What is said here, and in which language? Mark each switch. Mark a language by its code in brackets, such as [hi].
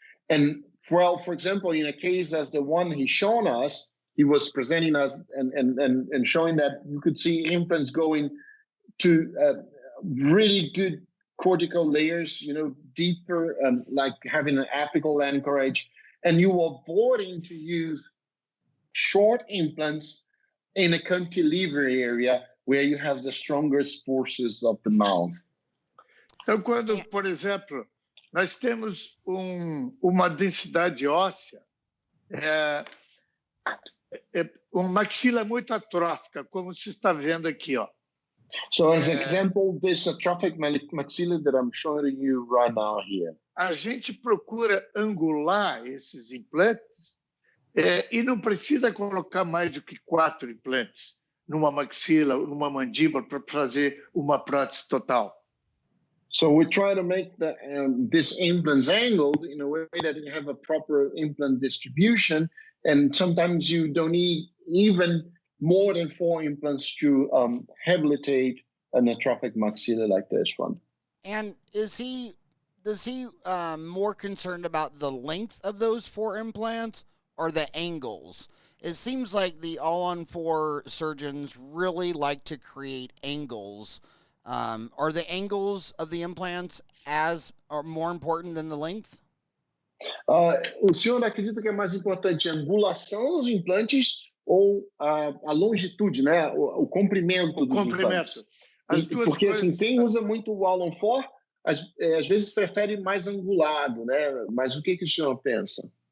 [en] And for example, in a case as the one he's shown us, he was presenting us and showing that you could see implants going to really good cortical layers, deeper, like having an apical anchorage, and you avoiding to use short implants in a cantilever area where you have the strongest forces of the mouth. [pt] Então, quando, por exemplo, nós temos uma densidade óssea, uma maxila muito atrófica, como se está vendo aqui, ó. [en] So as an example, this atrophic maxilla that I'm showing you right now here. [pt] A gente procura angular esses implantes e não precisa colocar mais do que 4 implantes numa maxila, numa mandíbula, para fazer uma prótese total. [en] So we try to make these implants angled in a way that you have a proper implant distribution, and sometimes you don't need even more than 4 implants to rehabilitate an atrophic maxilla like this one. And is he more concerned about the length of those 4 implants or the angles? It seems like the all-on-4 surgeons really like to create angles. Are the angles of the implants are more important than the length? [pt] O senhor acredita que é mais importante a angulação dos implantes ou a longitude, né? O comprimento dos implantes? Porque assim, quem usa muito o all-on-4, às vezes prefere mais angulado, né? Mas o que o senhor pensa?